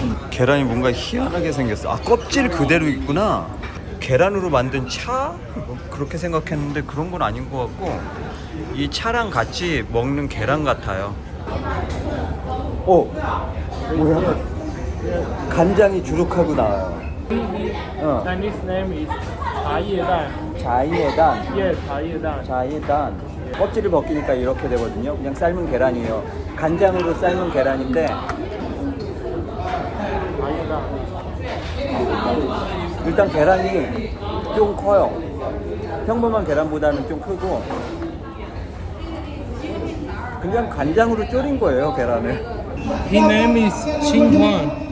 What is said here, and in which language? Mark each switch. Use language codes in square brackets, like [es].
[ko] 계란이 뭔가 희한하게 생겼어. 아, 껍질 그대로 있구나. 계란으로 만든 차? 뭐 그렇게 생각했는데 그런 건 아닌 것 같고 이 차랑 같이 먹는 계란 같아요. 오, 뭐야? 간장이 주룩하고 나와요. [en] Chinese name is 茶叶蛋. [ko] 자이에단. [en] Yeah, 茶叶蛋. [ko] 자이단. 껍질을 벗기니까 이렇게 되거든요. 그냥 삶은 계란이에요. 간장으로 삶은 계란인데 일단 계란이 좀 커요. 평범한 계란보다는 좀 크고 그냥 간장으로 졸인 거예요, 계란을. [en] His name is 칭황.